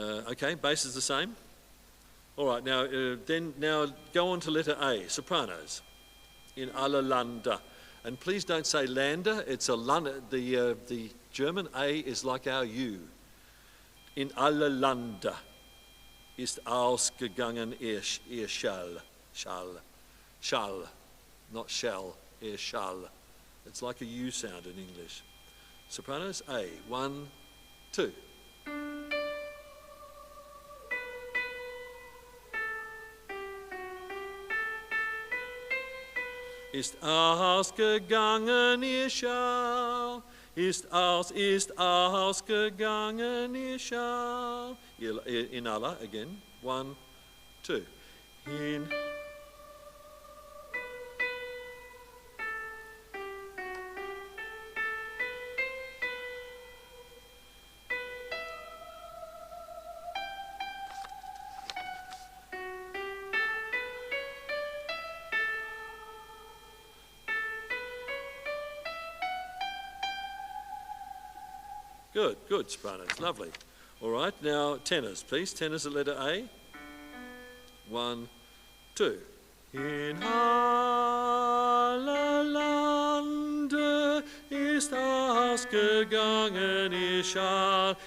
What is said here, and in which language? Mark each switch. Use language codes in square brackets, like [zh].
[en] Okay, bass is the same. All right, now go on to letter A, sopranos, [de] in alle Lande. [en] And please don't say Lande, it's a Lande. The German A is like our U. [de] In alle Lande ist ausgegangen ihr Schall. [en] Schall, not shall, ihr Schall. It's like a U sound in English. Sopranos, A, 1, 2. [de] Ist ausgegangen ihr Schall, ist ausgegangen ihr Schall. [en] In alla, again, 1, 2. In Good, good, sopranos, lovely. All right, now tenors, please. Tenors at letter A. 1, 2. [de] In alle Lande ist ausgegangen ihr Schall.